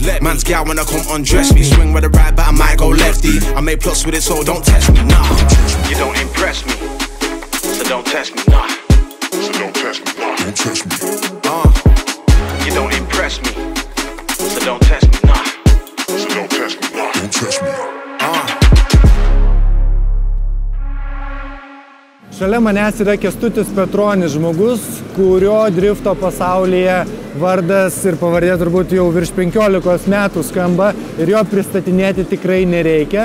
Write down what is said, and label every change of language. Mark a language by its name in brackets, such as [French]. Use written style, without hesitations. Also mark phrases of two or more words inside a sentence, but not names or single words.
[English] Man's gal wanna come undress me. Swing with the right, but I might go lefty. I make plus with it, so don't test me, nah. You don't impress me, so don't test me, nah. So don't test me, nah. Don't test me. You don't impress me, so don't test me, nah. So don't test me, nah. Don't test me. [Lithuanian] Šalia manęs yra Kęstutis Petronis, žmogus, kurio drifto pasaulyje vardas ir pavardė turbūt jau virš 15 metų skamba ir jo pristatinėti tikrai nereikia.